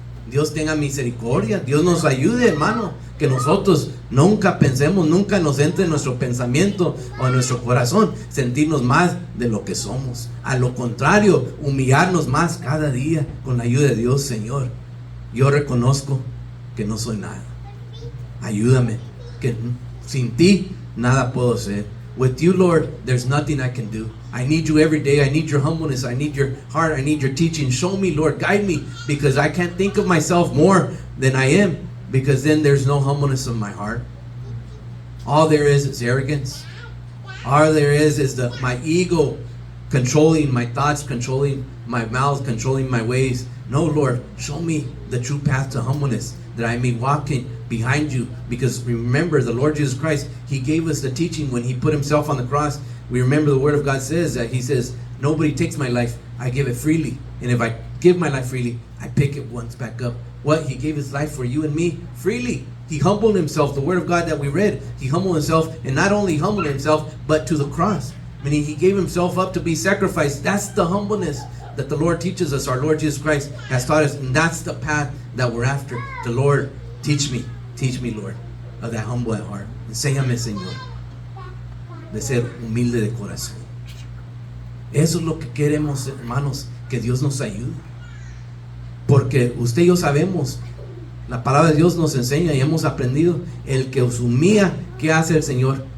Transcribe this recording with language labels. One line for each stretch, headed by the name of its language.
Spanish: Dios tenga misericordia, Dios nos ayude, hermano, que nosotros nunca pensemos, nunca nos entre en nuestro pensamiento o en nuestro corazón sentirnos más de lo que somos. A lo contrario, humillarnos más cada día con la ayuda de Dios. Señor, yo reconozco que no soy nada. Ayúdame, que sin ti nada puedo hacer.
English: With you, Lord, there's nothing I can do. I need you every day. I need your humbleness. I need your heart. I need your teaching. Show me, Lord, guide me, because I can't think of myself more than I am, because then there's no humbleness of my heart. All there is arrogance. All there is my ego controlling my thoughts, controlling my mouth, controlling my ways. No, Lord, show me the true path to humbleness, that I may walk in behind you. Because remember, the Lord Jesus Christ, He gave us the teaching when He put Himself on the cross. We remember the Word of God says that He says, nobody takes my life, I give it freely. And if I give my life freely, I pick it once back up. What? He gave His life for you and me freely. He humbled Himself. The Word of God that we read, He humbled Himself, and not only humbled Himself, but to the cross. Meaning He gave Himself up to be sacrificed. That's the humbleness that the Lord teaches us. Our Lord Jesus Christ has taught us, and that's the path that we're after. The Lord, teach me, Lord, of that humble heart.
Spanish: Enséñame, Señor, de ser humilde de corazón. Eso es lo que queremos, hermanos, que Dios nos ayude. Porque usted y yo sabemos, la palabra de Dios nos enseña y hemos aprendido, el que os humilla, ¿qué hace el Señor?